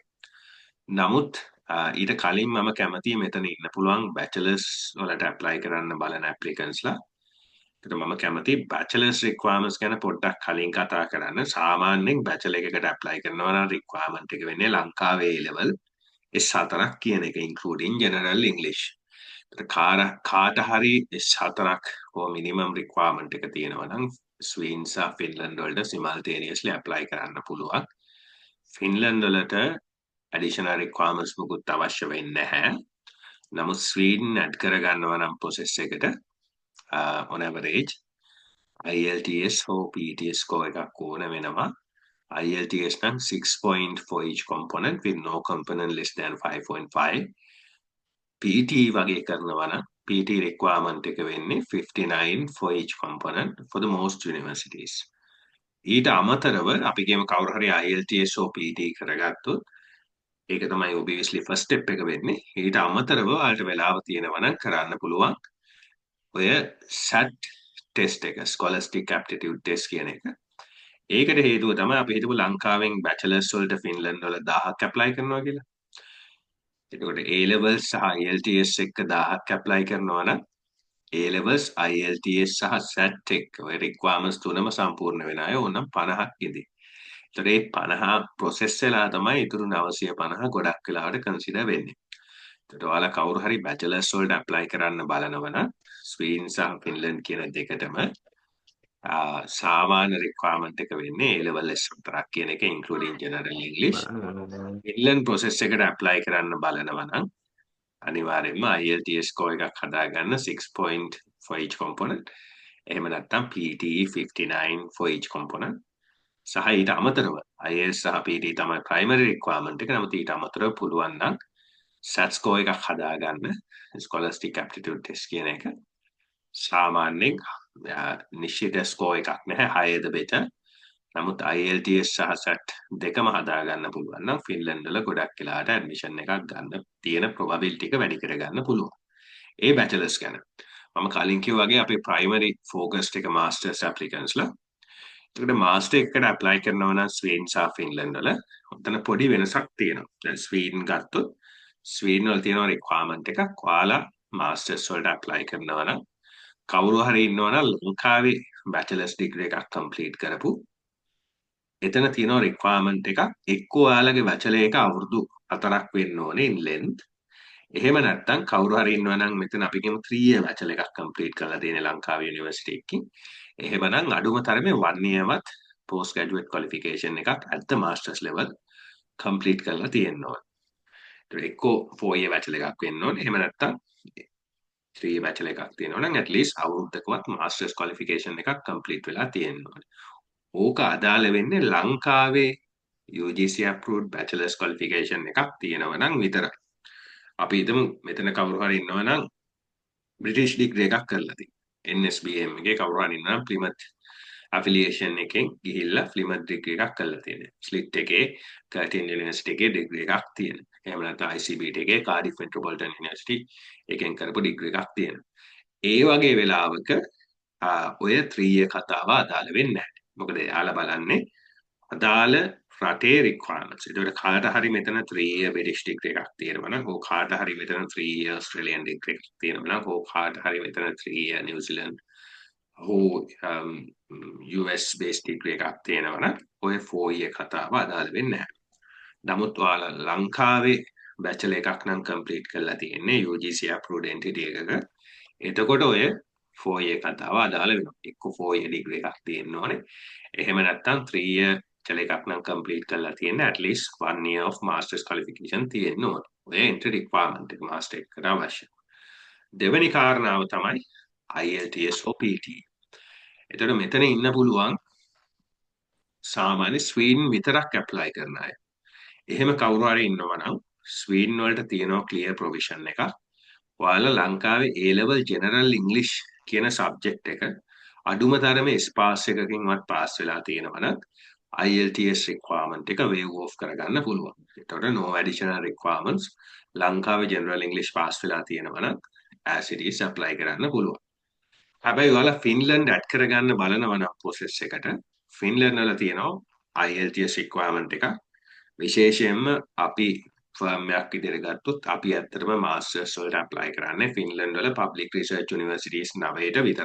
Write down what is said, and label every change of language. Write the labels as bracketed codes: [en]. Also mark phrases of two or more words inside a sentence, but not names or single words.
[si] නමුත් ඊට කලින් මම කැමතියි මෙතන ඉන්න පුළුවන් bachelors වලට apply කරන්න බලන applicants ලා. ඒකට මම කැමති [en] bachelor's requirements [si] ගැන පොඩ්ඩක් කලින් කතා කරන්න. සාමාන්‍යයෙන් bachelor එකකට apply කරනවා නම් requirement එක වෙන්නේ ලංකාවේ A level S4ක් කියන එක [en] including general English. [si] කාට හරි S4ක් හෝ [en] minimum requirement [si] එක තියෙනවා නම් ස්වීඩන් සහ ෆින්ලන්ඩ් වලට [en] simultaneously apply [si] කරන්න පුළුවන්. ෆින්ලන්ඩ් වලට [en] additional requirements [si] මොකුත් අවශ්‍ය වෙන්නේ නැහැ. නමුත් ස්වීඩන් add කරගන්නවා නම් process එකට [en] on average IELTS [si] හෝ [en] PTS score [si] එකක් ඕන වෙනවා. [en] IELTS නම් 6 point for each component with no component less than 5.5. PT [si] වගේ කරනවා නම් [en] PT requirement [si] එක වෙන්නේ [en] 59 for each component for the most universities. [si] ඊට අමතරව අපි කියමු කවුරු හරි IELTS හෝ PT කරගත්තොත් ඒක තමයි [en] obviously first step [si] එක වෙන්නේ. ඊට අමතරව ඔයාලට වෙලාව තියෙනවා නම් කරන්න පුළුවන් ඔය [en] SAT test [si] එක [en] scholastic aptitude test [si] කියන එක. ඒකට හේතුව තමයි අපි හිතමු ලංකාවෙන් bachelors වලට ෆින්ලන්ඩ් වල 1000ක් apply කරනවා කියලා. එතකොට A levels සහ IELTS එක 1000ක් apply කරනවා නම් A levels IELTS සහ SAT එක ඔය requirements තුනම සම්පූර්ණ වෙන අය ඕනම් 50ක් ඉඳි. ඒතර ඒ 50 process වෙලා තමයි ඉතුරු 950 ගොඩක් වෙලාවට consider වෙන්නේ. ඒතර ඔයාලා කවුරු හරි bachelors වලට apply කරන්න බලනවා නම් ස්වීඩන් සහ ෆින්ලන්ඩ් කියන දෙකටම සාමාන්‍ය requirement එක වෙන්නේ A level S විතරක් කියන එක [en] including general English. [si] ෆින්ලන්ඩ් process එකට apply කරන්න බලනවා නම් අනිවාර්යෙන්ම [en] IELTS score [si] එකක් හදාගන්න [en] 6 point for each component. [si] එහෙම නැත්නම් [en] PTE 59 for each component. [si] සහ ඊට අමතරව IELTS සහ PTE තමයි [en] primary requirement [si] එක. නමුත් ඊට අමතරව පුළුවන් නම් [en] SAT score [si] එකක් හදාගන්න [en] scholastic aptitude test [si] කියන එක. සාමාන්‍යයෙන් නිශ්චිත ස්කෝර් එකක් නැහැ [en] higher the better. [si] නමුත් IELTS සහ SAT දෙකම හදාගන්න පුළුවන් නම් ෆින්ලන්ඩ් වල ගොඩක් වෙලාට ඇඩ්මිෂන් එකක් ගන්න තියෙන probability එක වැඩි කරගන්න පුළුවන්. ඒ bachelors ගැන. මම කලින් කිව්වා වගේ අපේ [en] primary focused [si] එක [en] masters applicants [si] ලා. ඒකට master එකකට apply කරනවා නම් ස්වීඩන් සහ ෆින්ලන්ඩ් වල ඔතන පොඩි වෙනසක් තියෙනවා. දැන් ස්වීඩන් ගත්තොත් ස්වීඩන් වල තියෙන requirement එකක් ඔයාලා masters වලට apply කරනවා නම් කවුරු හරි ඉන්නවනම් ලංකාවේ [en] bachelor's degree [si] එකක් complete කරපු එතන තියෙනවා requirement එකක් එක්කෝ ඔයාලගේ bachelor එක අවුරුදු 4ක් වෙන්න ඕනේ [en] in length. [si] එහෙම නැත්නම් කවුරු හරි ඉන්නවනම් මෙතන අපි කියමු [en] 3 year bachelor [si] එකක් complete කරලා තියෙන ලංකාවේ university එකකින්. එහෙමනම් අඩුම තරමේ 1 year වත් [en] post graduate qualification [si] එකක් [en] at the masters level complete [si] කරලා තියෙන්න ඕනේ. ඒතර එක්කෝ [en] 4 year bachelor [si] එකක් වෙන්න ඕනේ. එහෙම නැත්නම් [en] 3 year bachelor [si] එකක් තියෙනවා නම් [en] at least [si] අවුරුද්දකවත් [en] masters qualification [si] එකක් complete වෙලා තියෙන්න ඕනේ. ඕක අදාළ වෙන්නේ ලංකාවේ [en] UGC approved bachelor's qualification [si] එකක් තියෙනවා නම් විතරයි. අපි හිතමු මෙතන කවුරු හරි ඉන්නවා නම් [en] British degree [si] එකක් කරලා තියෙනවා. NSBM එකේ කවුරු හරි ඉන්නවා නම් Plymouth affiliation එකෙන් ගිහිල්ලා Plymouth degree එකක් කරලා තියෙනවා. SLIT එකේ Curtin University එකේ degree එකක් තියෙනවා. එහෙම නැත්නම් ICBT එකේ Cardiff Metropolitan University එකෙන් කරපු degree එකක් තියෙනවා. ඒ වගේ වෙලාවක ඔය 3 year කතාව අදාළ වෙන්නේ නැහැ. මොකද එයාලා බලන්නේ අදාළ රටේ requirements. ඒකට කාට හරි මෙතන [en] 3 year British degree [si] එකක් තියෙනවා නම් ඕක කාට හරි මෙතන [en] 3 year Australian degree [si] එකක් තියෙනවා නම් ඕක කාට හරි මෙතන 3 year New Zealand හෝ [en] US based degree [si] එකක් තියෙනවා නම් ඔය 4 year කතාව අදාළ වෙන්නේ නැහැ. නමුත් ඔයාලා ලංකාවේ bachelor එකක් නම් complete කරලා තියෙන්නේ [en] UGC approved entity [si] එකක. එතකොට ඔය 4 year කතාව අදාළ වෙනවා. එක්ක [en] 4 year degree [si] එකක් තියෙන්න ඕනේ. එහෙම නැත්නම් 3 year බැචලර් එකක් නම් complete කරලා තියෙන්න [en] at least 1 year of master's qualification [si] තියෙන්න ඕනේ. ඔය [en] entry requirement [si] එක master එකට අවශ්‍යයි. දෙවෙනි කාරණාව තමයි [en] IELTS or PTE. [si] එතකොට මෙතන ඉන්න පුළුවන් සාමාන්‍ය ස්වීඩන් විතරක් apply කරන අය. එහෙම කවුරු හරි ඉන්නවා නම් ස්වීඩන් වලට තියෙනවා [en] clear provision [si] එකක්. ඔයාලා ලංකාවේ A level [en] general English [si] කියන subject එක අඩුම තරමේ ස්පාස් එකකින්වත් පාස් වෙලා තියෙනවා නම් [en] IELTS requirement [si] එක [en] waive off [si] කරගන්න පුළුවන්. එතකොට [en] no additional requirements [si] ලංකාවේ [en] general English [si] පාස් වෙලා තියෙනවා නම් [en] as it is apply [si] කරන්න පුළුවන්. හැබැයි ඔයාලා ෆින්ලන්ඩ් ඇඩ් කරගන්න බලනවා නම් process එකට ෆින්ලන්ඩ් වල තියෙනවා [en] IELTS requirement [si] එක. විශේෂයෙන්ම අපි ෆර්ම් එකක් විදිහට ගත්තොත් අපි ඇත්තටම මාස්ටර්ස් වලට ඇප්ලයි කරන්නේ ෆින්ලන්ඩ් වල [en] public research universities [si] 9ට විතරයි.